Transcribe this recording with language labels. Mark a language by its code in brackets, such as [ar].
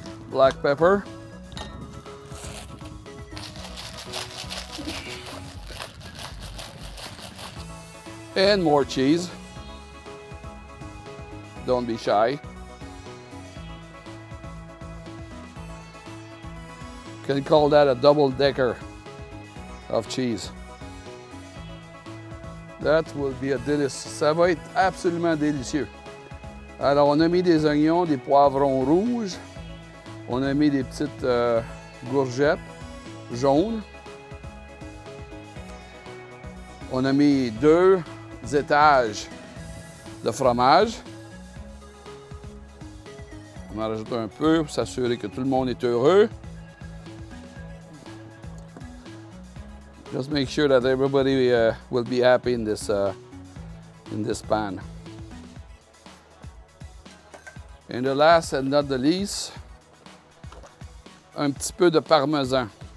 [en] Black pepper, and more cheese. Don't be shy. You can call that a double-decker of cheese. That will be a délice. [fr] Ça va être absolument délicieux. Alors, on a mis des oignons, des poivrons rouges. On a mis des petites courgettes jaunes. On a mis 2 étages de fromage. On en rajoute un peu pour s'assurer que tout le monde est heureux. [en] Just make sure that everybody will be happy in this pan. And the last and not the least, [fr] un petit peu de parmesan.